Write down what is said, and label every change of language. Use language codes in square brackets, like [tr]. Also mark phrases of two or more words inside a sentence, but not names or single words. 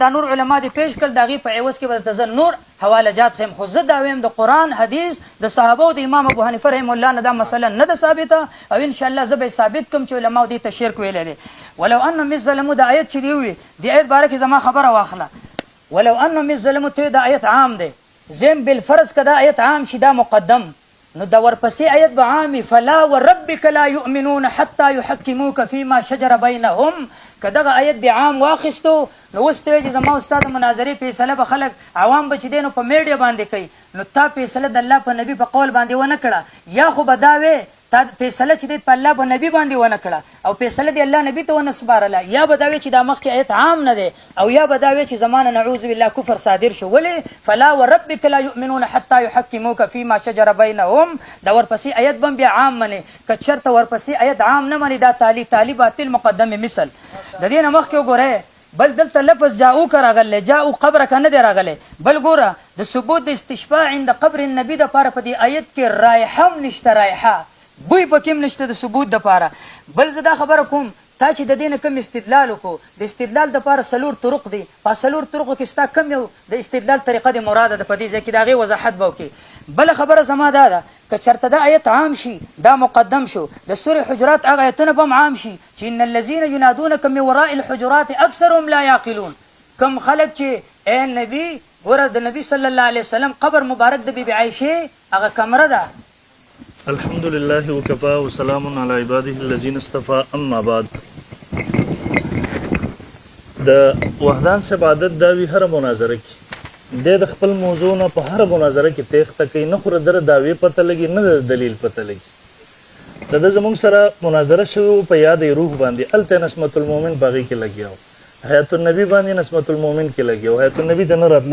[ps] دا نور علما دې پیش کړل د هغې په عوض کې به درته زه نور حواله جات خیم خو زه دا ویم د قرآن حدیث د صحابه او د امام ابو حنیفه [ar] رحمه الله [ps] نه دا مسله نه ده ثابته او انشاءالله زه به ثابت کم چې علماو دې ته شرک ویلی دی [ar] ولو انهم اذ ظلموا [ps] د آیت چې دی وي د آیت باره کې زما خبره واخله [ar] ولو انهم اذ ظلموا [ps] ته دا آیت عام دی زم بالفرض که دا آیت عام شي دا مقدم نو دا ورپسې آیت به عامي [ar] فلا وربک لا یؤمنون حتی یحکموک فیما شجر بینهم [ps] که دغه آیت د عام واخیستو نو اوس ته وایي چې زما استاد مناظرې فیصله به خلک عوام به چې دی نو په میډیا باندې کوي نو تا فیصله د الله په نبي په قول باندې ونه کړه یا خو به دا وې تا فیصله چې دی په الله په نبي باندې ونه کړه او فیصله د الله نبي ته ونه سپارله یا به دا وې چې دا مخکې آیت عام نه دی او یا به دا وې چې زمانه [ar] نعوذ بالله [ps] کفر صادر شو ولې [ar] فلا وربک لا یؤمنون حتی یحکموک فیما شجر بینهم [ps] دا ورپسې آیت به بیا عام منې که چېرته ورپسې آیت عام نه منې دا تالی باطل مقدم مثل د دې نه مخکې وګورئ بل دلته لفظ جاؤوک راغلی [ar] جاؤ قبرک [ps] نه دی راغلی بل ګوره د ثبوت د [ar] استشفاء عند قبر النبي [ps] دپاره په دې آیت کې رایحه هم نشته رایحه بوی پکې هم نشته د ثبوت دپاره. بل زه دا خبره کوم تا چې د دې نه کم استدلال وکړو، د استدلال دپاره 4 طرق دي. په 4 طرقو کې ستا کم یو د استدلال طریقه د مراده ده، په دې ځای کې د هغې وضاحت به وکړي. بله خبره زما دا ده که چېرته دا آیت عام شي، دا مقدم شو، د سورې حجرات هغه آیتونه به هم عام شي چې [ar] ان الذین ینادونک من وراء الحجرات اکثرهم لا یعقلون. [ps] کم خلک چې ای نبي ګوره د نبي [ar] صلی الله علیه وسلم [ps] قبر مبارک د بیبي عایشې هغه کمره ده. [ar] الحمد لله وکفا وسلام علی عباده الذین اصطفى اما بعد. [ps] د وحدان صاحب عادت دا وي هره مناظره کې د خپل موضوع نه په هره مناظره کې تېښته کوي، نه خو د دعوې پته لګي نه د دلیل پته لګي. د ده زموږ سره مناظره شوې وه په یاد روح باندې، هلته [ar] نسمت المؤمن [ps] په هغې کې لګیا و، [ar] حیات النبي [ps] باندې [ar] نسمت المؤمن [ps] کې لګیا و، [ar] حیات النبي [ps] ته نه راتلو.